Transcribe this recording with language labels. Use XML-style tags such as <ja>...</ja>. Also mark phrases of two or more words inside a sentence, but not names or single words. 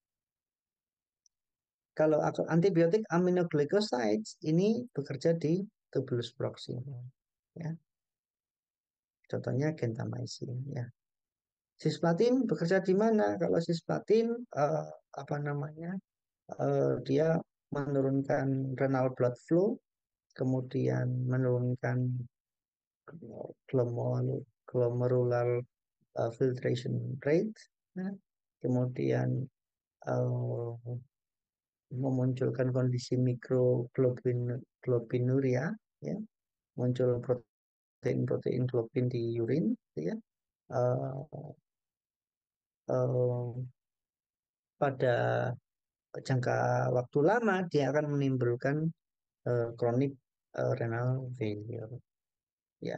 <id>Kalau antibiotik aminoglycosides ini bekerja di tubulus proximal, ya. Contohnya gentamicin, ya. Cisplatin bekerja di mana? Kalau cisplatin apa namanya? Dia menurunkan</id> <en>renal blood flow,</en> <id>kemudian menurunkan</id> <en>glomerular filtration rate,</en> <id>ya. Kemudian uh, memunculkan kondisi mikroglobinuria, ya, muncul protein-protein globin di urin, ya. Uh, uh, Pada jangka waktu lama dia akan menimbulkan</id> <en>chronic renal failure,</en> <id>ya.</id>